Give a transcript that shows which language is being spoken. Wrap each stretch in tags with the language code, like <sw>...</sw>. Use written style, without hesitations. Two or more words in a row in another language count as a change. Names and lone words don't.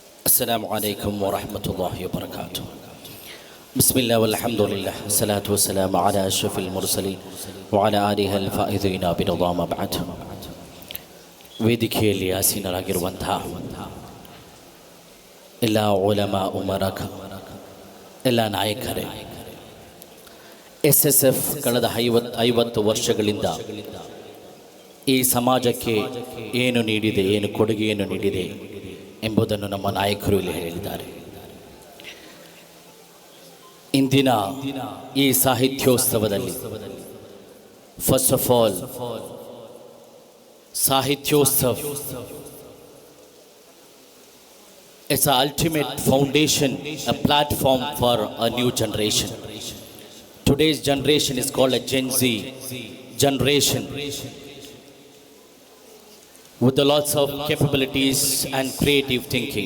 <ar>السلام عليكم ورحمة الله وبركاته. بسم الله والحمد لله والصلاة والسلام على أشرف المرسلين وعلى آله الفائزين برضا ما بعد.</ar> <kn>ವೇದಿಕೆಯಲ್ಲಿ ಆಸೀನರಾಗಿರುವಂತಹ ಎಲ್ಲ ಉಲಮಾ ಉಮರಕ ಎಲ್ಲ ನಾಯಕರೇ, SSF ಕಳೆದ 50 ವರ್ಷಗಳಿಂದ ಈ ಸಮಾಜಕ್ಕೆ ಏನು ನೀಡಿದೆ, ಏನು ಕೊಡುಗೆಯನ್ನು ನೀಡಿದೆ ಎಂಬುದನ್ನು ನಮ್ಮ ನಾಯಕರು ಇಲ್ಲಿ ಹೇಳಿದ್ದಾರೆ. ಇಂದಿನ ಈ ಸಾಹಿತ್ಯೋತ್ಸವದಲ್ಲಿ</kn> <en>first of all Sahityotsav, it's an ultimate foundation, a platform for a new generation. Today's generation is called a Gen Z generation with lots of capabilities and creative thinking.</en>